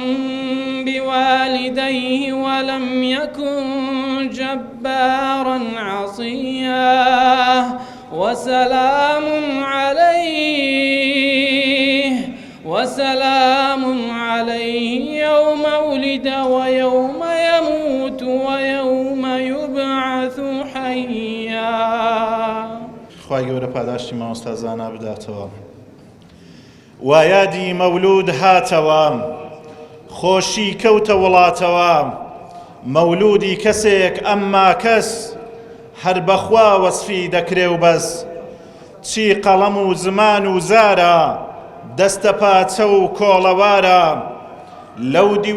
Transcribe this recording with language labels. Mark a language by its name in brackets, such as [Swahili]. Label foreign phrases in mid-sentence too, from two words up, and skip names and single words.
[Arabic] بوالديه ولم يكن جبارا عصيا وسلام عليه يوم ولد ويوم يموت ويوم يبعث حيا. [Central Kurdish] خی گەورە پاداشتی مامۆستازانە بداتەوە. وایادی مەولود هاتەوە خۆشی کەوتە وڵاتەوە مەولودی کەسێک ئەمما کەس هەر بەخوا وەسفی دەکرێ و بەس چی قەڵەم و زمان و زارە دەستە پاچە و کۆڵەوارە لەودی